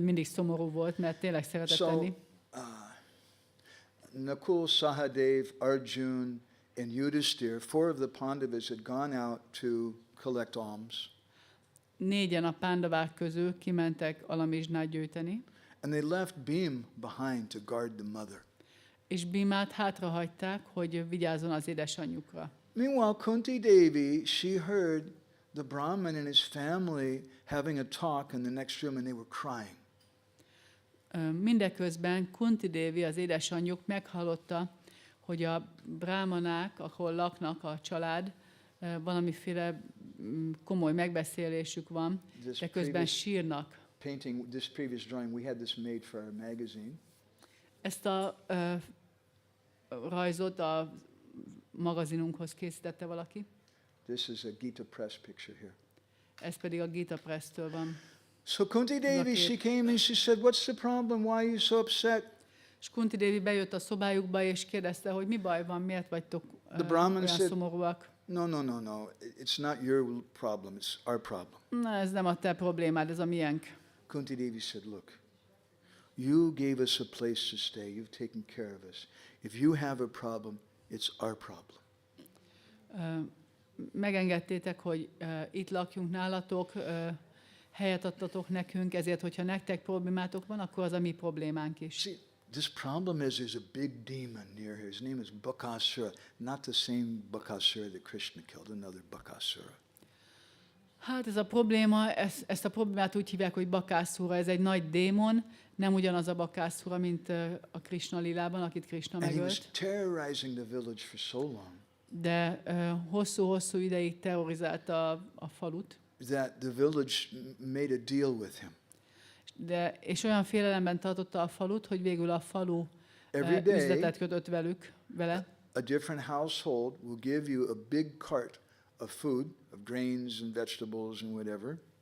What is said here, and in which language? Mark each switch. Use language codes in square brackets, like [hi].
[hu] mindig szomorú volt, mert tényleg szeretett [en] So, [hu] tenni. [en] Nakul, Sahadev, Arjun, and Yudhishthir, 4 of the Pandavas had gone out to collect alms. [hu] 4-en a pándavák közül kimentek alamizsnát gyűjteni, [en] And they left Bhim behind to guard the mother. [hu] és Bhimát hátrahagyták, hogy vigyázzon az édesanyjukra. [en] Meanwhile, Kunti Devi, she heard the Brahmin and his family having a talk in the next room, and they were crying. [hu] Mindeközben Kunti Devi, az édesanyjuk meghallotta, hogy a brámanák, ahol laknak a család, valamiféle komoly megbeszélésük van, de közben sírnak. [en] This previous drawing, we had this made for our magazine. [hu] Ezt a rajzot a magazinunkhoz készítette valaki. [en] This is a Gita Press picture here. [hu] Ez pedig a Gita Press-től van. [en] So Kunti Devi, she came and she said, "What's the problem? Why are you so upset?" [hu] És Kunti Devi bejött a szobájukba, és kérdezte, hogy mi baj van, miért vagytok [en] The Brahmin [hu] olyan [en] said- [hu] szomorúak. [en] No. It's not your problem. It's our problem. [hu] Na, ez nem a te problémád, ez a miénk. [en] Kunti Devi said, "Look, you gave us a place to stay. You've taken care of us. If you have a problem, it's our problem." [hu] Megengedtétek, hogy itt lakjunk nálatok, helyet adtatok nekünk, ezért, hogyha nektek problémátok van, akkor az a mi problémánk is. [en] See, this problem is there's a big demon near here. His name is Bakasura, not the same Bakasura that Krishna killed, another Bakasura. [hu] Hát ez a probléma, ezt a problémát úgy hívják, hogy Bakászura, ez egy nagy démon, nem ugyanaz a Bakászura, mint a Krishna lilában, akit Krishna [en] And he was [hu] megölt, [en] terrorizing the village for so long [hu] de hosszú-hosszú ideig terrorizálta a falut, [en] that the village made a deal with him. [hu] és olyan félelemben tartotta a falut, hogy végül a falu [en] Every day, [hu] üzletet kötött vele. [en] a different household will give you a big cart of food, of grains and vegetables and whatever.